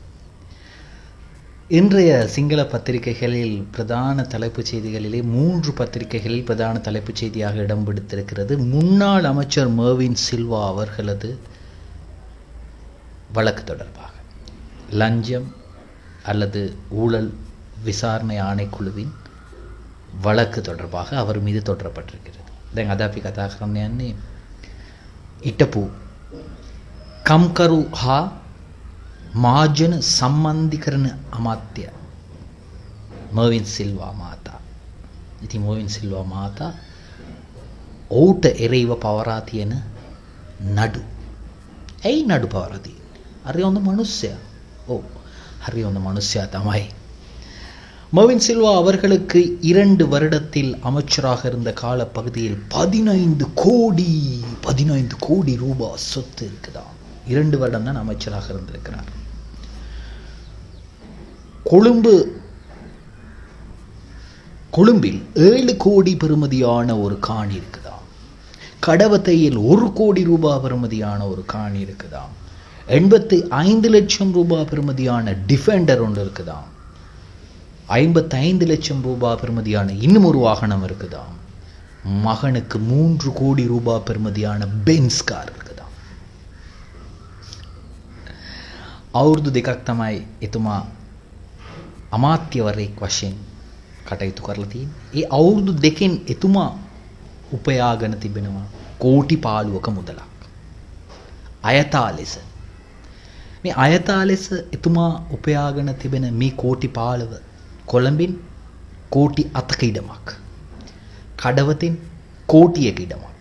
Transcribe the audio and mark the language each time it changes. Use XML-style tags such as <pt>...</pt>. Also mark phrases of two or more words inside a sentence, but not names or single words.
<ta>இன்றைய சிங்கள பத்திரிகைகளில் பிரதான தலைப்புச் செய்திகளிலே 3 பத்திரிகைகளில் பிரதான தலைப்புச் செய்தியாக இடம் பிடித்திருக்கிறது. முன்னாள் அமைச்சர் மெர்வின் சில்வா அவர்களது வழக்கு தொடர்பாக லஞ்சம் அல்லது ஊழல் விசாரணை ஆணைக்குழுவின் வழக்கு தொடர்பாக அவர் மீது தொடரப்பட்டிருக்கிறது.</ta> <si>දැන් අද අපි කතා කරන්න යන්නේ හිටපු කම්කරු හා මාජන සම්බන්ධීකරණ අමාත්‍ය මර්වින් සිල්වා මහතා. ඉතින් මර්වින් සිල්වා මහතා ඔහුට එරෙහිව පවරා තියෙන නඩු. ඇයි නඩු පවරා තියෙන්නේ? හරි හොඳ මිනිස්සයා. ඔව්, හරි හොඳ මිනිස්සයා තමයි.</si> <ta>மர்வின் சில்வா அவர்களுக்கு 2 வருடத்தில் அமைச்சராக இருந்த கால பகுதியில் 15 கோடி ரூபாய் சொத்து இருக்குதா. 2 வருடம் தான் அமைச்சராக இருந்திருக்கிறார். கொழும்பில் 7 கோடி பெறுமதியான ஒரு காணி இருக்குதா. கடவத்தையில் 1 கோடி ரூபாய் பெறுமதியான ஒரு காணி இருக்குதா. 85 லட்சம் ரூபாய் பெறுமதியான டிஃபெண்டர் ஒன்று இருக்குதா. 55 லட்சம் ரூபாய் பெறுமதியான இன்னும் ஒரு வாகனம் இருக்குதா. மகனுக்கு 3 கோடி ரூபாய் பெறுமதியான பென்ஸ் கார் இருக்குதா.</ta> <si>අවුරුදු දෙකක් තමයි එතුමා අමාත්‍යවරයෙක් වශයෙන් කටයුතු කරලා තියෙන්නේ. ඒ අවුරුදු දෙකෙන් එතුමා උපයාගෙන තිබෙනවා කෝටි 15ක මුදලක්. අයථා ලෙස මේ අයථා ලෙස එතුමා උපයාගෙන තිබෙන මේ කෝටි 15 කොළඹින් කෝටි 7ක ඉඩමක්, කඩවතින් කෝටියක ඉඩමක්.</si>